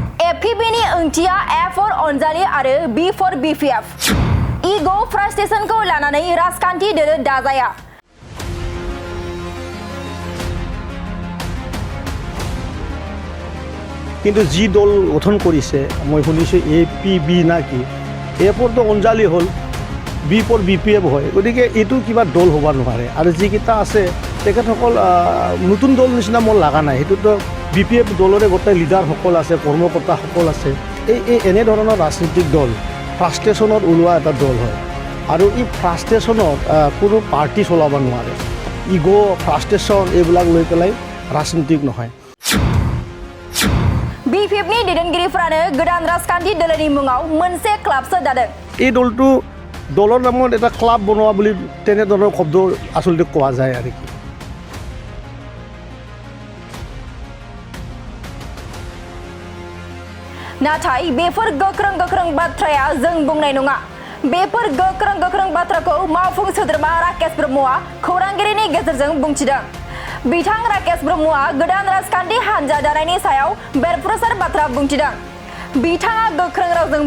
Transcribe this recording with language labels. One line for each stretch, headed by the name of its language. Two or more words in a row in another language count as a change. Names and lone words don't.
Bodo: APB नि ओंथिया
English: A For Anjali
Bodo: आरो
English: B for BPF
Bodo: इगो फ्रास्ट्रेशनखौ लानानै राजखान्थि दोलो दाजाया
Assamese: কিন্তু যি দল গঠন কৰিছে মই শুনিছোঁ APB না কি
English: A for Anjali
Assamese: হ'ল
English: B for
Assamese: BPF হয় গতিকে এইটো কিবা দল হ'ব নোৱাৰে আৰু যিকেইটা আছে তেখেতসকল নতুন দল নিচিনা মোৰ লগা নাই সেইটোতো BPF দলৰে গোটেই লিডাৰসকল আছে কৰ্মকৰ্তাসকল আছে এই এনেধৰণৰ ৰাজনৈতিক দল ফ্ৰাষ্ট্ৰেশ্যনত ওলোৱা এটা দল হয় আৰু এই ফ্ৰাষ্ট্ৰেশ্যনত কোনো পাৰ্টি চলাব নোৱাৰে
English: ego frustration
Assamese: এইবিলাক লৈ পেলাই ৰাজনীতিক নহয়
Bodo: BPF नि दैदेनगिरिफोरानो गोदान राजखान्थि दोलोनि मुङाव मोनसे क्लाबसो दादों
Assamese: এই দলটো দলৰ নামত এটা ক্লাব বনোৱা বুলি তেনেধৰণৰ শব্দ আচলতে কোৱা যায় আৰু কি
Bodo: नाथाय बेफोर गोख्रों बाथ्राया जों बुंनाय नङा बेफोर गोख्रों बाथ्राखौ मावफुं सोद्रोमा राकेश ब्रह्मआ खौरांगिरिनि गेजेरजों बुंथिदों बिथां राकेश ब्रह्मआ गोदान राजखान्थि हान्जा दानायनि सायाव बेरफ्रुसार बाथ्रा बुंथिदों बिथाङा गोख्रों रावजों